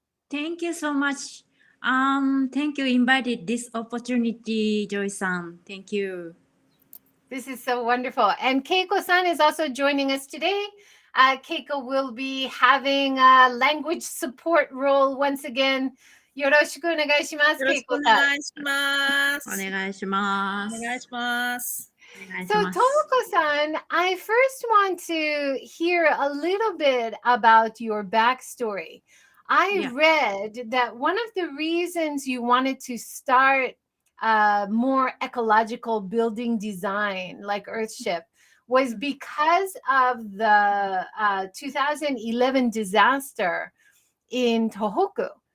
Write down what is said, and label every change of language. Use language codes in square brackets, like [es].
[en] Thank you so much. Thank you invited this opportunity, Joy-san. Thank you. This is so wonderful. And Keiko-san is also joining us today. Keiko will be having a language support role once again. [ja] よろしくお願いします。よろしくお願いします。お願いします。お願いします。 [en] So Tomoko-san, I first want to hear a little bit about your backstory. I read that one of the reasons you wanted to start more ecological building design like Earthship was because of the 2011 disaster in Tohoku.